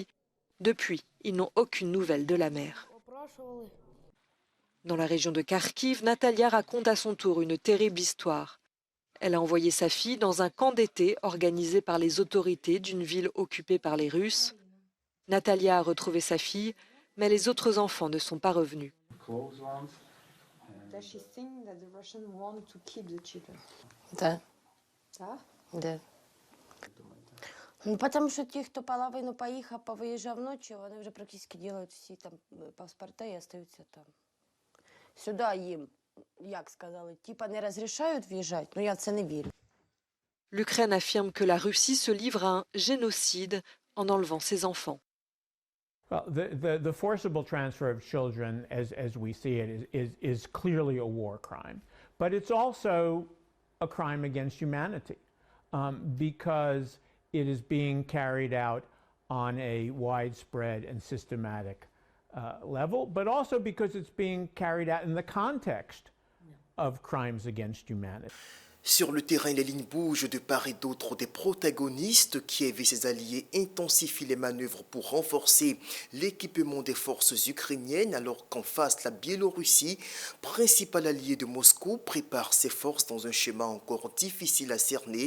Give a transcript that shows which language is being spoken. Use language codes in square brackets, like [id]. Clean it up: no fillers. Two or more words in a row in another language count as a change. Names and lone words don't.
[fr] Depuis, ils n'ont aucune nouvelle de la mère. Dans la région de Kharkiv, Natalia raconte à son tour une terrible histoire. Elle a envoyé sa fille dans un camp d'été organisé par les autorités d'une ville occupée par les Russes. Natalia a retrouvé sa fille, mais les autres enfants ne sont pas revenus. [uk] Ну, потому що ті, хто половину поїхав, повиїжджав ночі, вони вже практично роблять всі там паспорти і остаються там. Сюди їм, як сказали, типа не розрішають в'їжджати, ну я в це не вірю. [fr] L'Ukraine affirme que la Russie se livre à un génocide en enlevant ses enfants. [en] Well, the forcible transfer of children, as we see it, is clearly a war crime. But it's also a crime against humanity because it is being carried out on a widespread and systematic level, but also because it's being carried out in the context of crimes against humanity. [fr] Sur le terrain, les lignes bougent de part et d'autre des protagonistes. Kiev et ses alliés intensifient les manœuvres pour renforcer l'équipement des forces ukrainiennes, alors qu'en face, la Biélorussie, principal allié de Moscou, prépare ses forces dans un schéma encore difficile à cerner.